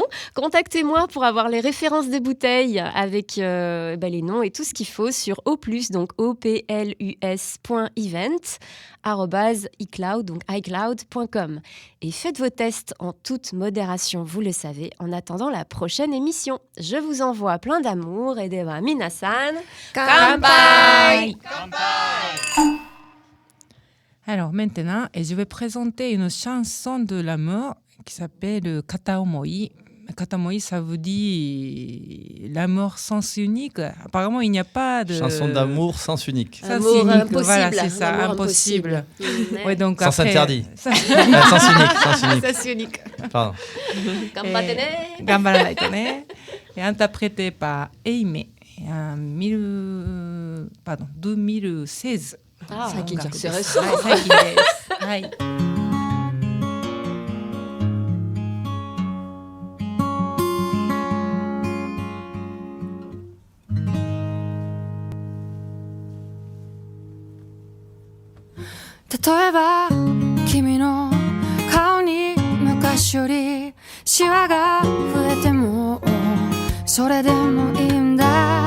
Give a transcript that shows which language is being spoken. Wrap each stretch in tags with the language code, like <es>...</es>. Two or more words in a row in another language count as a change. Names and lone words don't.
<fr>Contactez-moi pour avoir les références des bouteilles avec les noms et tout ce qu'il faut sur oplus, donc oplus.event@icloud, donc icloud.com, et faites vos tests en toute modération, vous le savez, en attendant la prochaine émission. Je vous envoie plein d'amour et de</fr> <ja>皆さん乾杯.</ja> <fr>Alors maintenant, je vais présenter une chanson de l'amour qui s'appelle Kataomoi. Kataomoi, ça veut dire l'amour sens unique. Apparemment, il n'y a pas de... Chanson d'amour sens unique. Amour impossible. Voilà, c'est ça, impossible. Ouais, donc sens après... interdit. Sens unique. Sens unique. Pardon. Gambaranai to ne. Et interprété par Eime en 2016. Ah, c'est récent. Ouais.</fr> <ja>例えば君の顔に昔よりシワが増えてもそれでもいいんだ</ja>